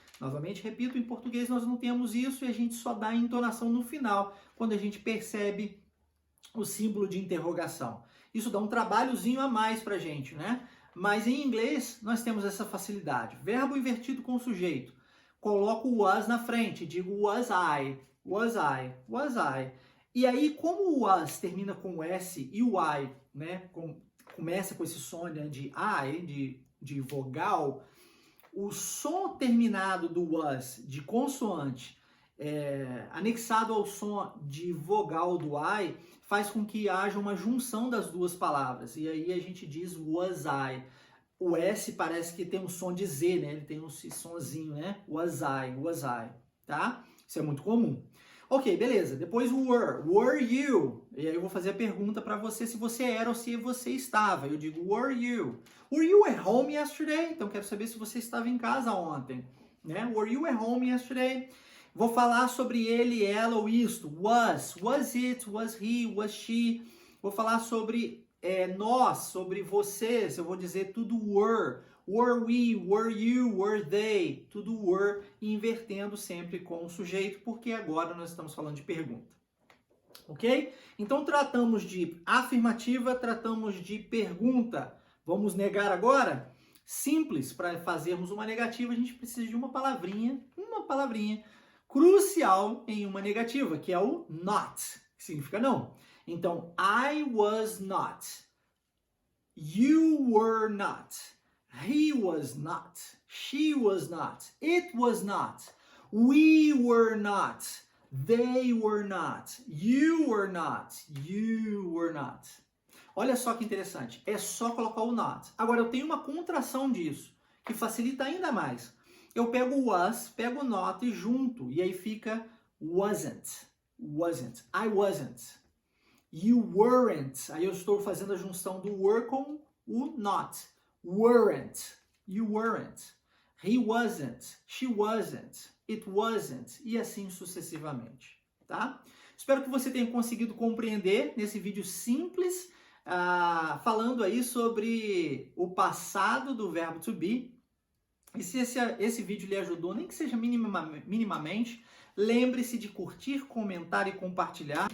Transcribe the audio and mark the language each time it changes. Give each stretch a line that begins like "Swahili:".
Portuguese: Novamente, repito, em português nós não temos isso e a gente só dá a entonação no final, quando a gente percebe o símbolo de interrogação. Isso dá um trabalhozinho a mais para a gente, né? Mas em inglês nós temos essa facilidade. Verbo invertido com sujeito. Coloco o was na frente, digo was I, was I, was I. E aí, como o was termina com S e o I, né, começa com esse som, né, de I, de vogal, o som terminado do was, de consoante, anexado ao som de vogal do I, faz com que haja uma junção das duas palavras. E aí a gente diz was I. O S parece que tem um som de Z, né? Ele tem um sonzinho, né? Was I, tá? Isso é muito comum. Ok, beleza. Depois o were you? E aí eu vou fazer a pergunta para você se você era ou se você estava. Eu digo
English: were you at home yesterday?
Portuguese: Então quero saber se você estava em casa ontem, né?
English: Were you at home yesterday?
Portuguese: Vou falar sobre ele, ela ou isto.
English: Was it, was he, was she?
Portuguese: Vou falar sobre nós, sobre vocês, eu vou dizer tudo
English: were we, were you, were they,
Portuguese: tudo were, invertendo sempre com o sujeito, porque agora nós estamos falando de pergunta. Ok? Então tratamos de afirmativa, tratamos de pergunta. Vamos negar agora? Simples, para fazermos uma negativa, a gente precisa de uma palavrinha crucial em uma negativa, que é o not, que significa não. Então,
English: I was not, you were not, he was not, she was not, it was not, we were not, they were not, you were not, you were not.
Portuguese: Olha só que interessante, é só colocar o not. Agora, eu tenho uma contração disso, que facilita ainda mais. Eu pego o was, pego o not e junto, e aí fica wasn't, I wasn't.
English: You weren't.
Portuguese: Aí eu estou fazendo a junção do were com o not. Weren't.
English: You weren't. He wasn't. She wasn't. It wasn't.
Portuguese: E assim sucessivamente, tá? Espero que você tenha conseguido compreender nesse vídeo simples, falando aí sobre o passado do verbo to be. E se esse vídeo lhe ajudou, nem que seja minimamente, lembre-se de curtir, comentar e compartilhar.